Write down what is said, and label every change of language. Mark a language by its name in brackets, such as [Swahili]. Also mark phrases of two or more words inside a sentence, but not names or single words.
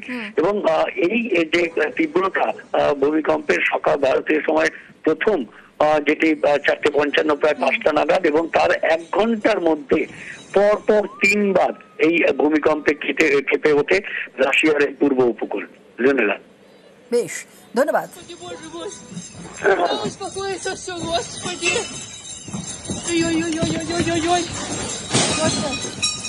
[Bangla] এবং এই যে তীব্রতা ভূমিকম্পের সকাল ভারতীয় সময় প্রথম যেটি 4:55 প্রায় 5টা নাগাদ, এবং তার 1 ঘন্টার মধ্যে পরপর 3বার এই ভূমিকম্পে কেঁপে ওঠে রাশিয়ার এই পূর্ব উপকূল। ধন্যবাদ। বেশ, ধন্যবাদ। [Russian] Боже мой. Успокоиться все, Господи. Ой-ой-ой-ой-ой-ой-ой. Господи.